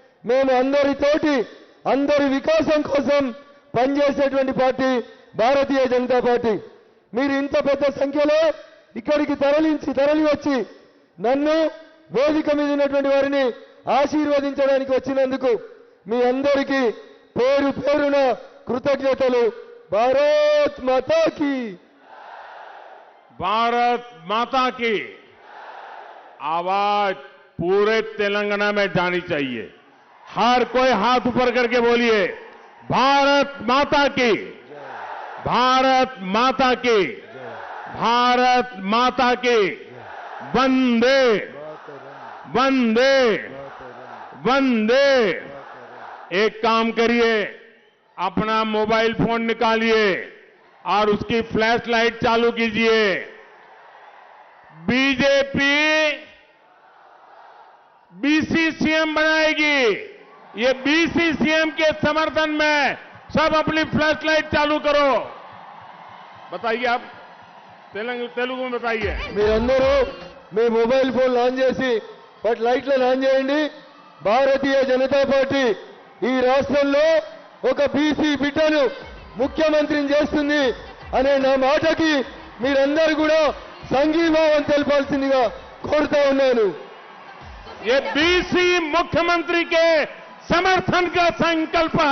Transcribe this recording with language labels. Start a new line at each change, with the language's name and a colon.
Telugu: మేము అందరితోటి అందరి వికాసం కోసం పనిచేసేటువంటి పార్టీ భారతీయ జనతా పార్టీ. మీరు ఇంత పెద్ద సంఖ్యలో ఇక్కడికి తరలి వచ్చి నన్ను వేదిక మీద ఉన్నటువంటి వారిని ఆశీర్వదించడానికి వచ్చినందుకు మీ అందరికీ పేరు పేరున కృతజ్ఞతలు.
Hindi: భారత్ మాతా కీ, भारत माता की आवाज पूरे तेलंगाना में जानी चाहिए। हर कोई हाथ ऊपर करके बोलिए, भारत माता की, भारत माता की, भारत माता की, वंदे वंदे वंदे। एक काम करिए, अपना मोबाइल फोन निकालिए और उसकी फ्लैश लाइट चालू कीजिए। बीजेपी बीसी सीएम बनाएगी। ये बीसी सीएम के समर्थन में सब अपनी फ्लैश लाइट चालू करो। बताइए आप, तेलुगु में बताइए।
Telugu: మీరందరూ మీ మొబైల్ ఫోన్లు ఆన్ చేసి వాటి లైట్లను ఆన్ చేయండి. భారతీయ జనతా పార్టీ ఈ రాష్ట్రంలో ఒక బీసీ బిడ్డను ముఖ్యమంత్రిని చేస్తుంది అనే నా మాటకి మీరందరూ కూడా సంఘీభావం తెలపాల్సిందిగా కోరుతా ఉన్నాను.
Hindi: ये बीसी मुख्यमंत्री के समर्थन का संकल्प है।